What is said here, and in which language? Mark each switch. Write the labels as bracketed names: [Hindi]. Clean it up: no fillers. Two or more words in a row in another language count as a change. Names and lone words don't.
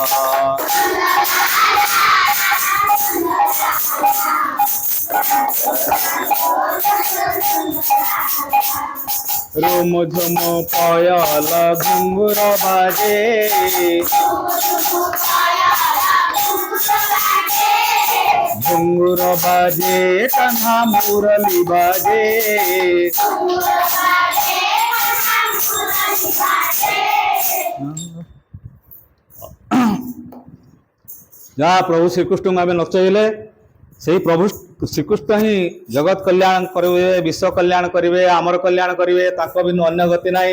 [Odia] ରୁମ ଝୁମ ପୟଲ ଘୁଙ୍ଗୁର ବାଜେ, ଘୁଙ୍ଗୁର ବାଜେ କାନ୍ନା ମୁରଲି ବାଜେ, ଯାହା ପ୍ରଭୁ ଶ୍ରୀକୃଷ୍ଣଙ୍କୁ ଆମେ ନଚେଇଲେ ସେହି ପ୍ରଭୁ ଶ୍ରୀକୃଷ୍ଣ ହିଁ ଜଗତ କଲ୍ୟାଣ କରିବେ, ବିଶ୍ୱ କଲ୍ୟାଣ କରିବେ, ଆମର କଲ୍ୟାଣ କରିବେ, ତାଙ୍କ ବିନୁ ଅନ୍ୟ ଗତି ନାହିଁ।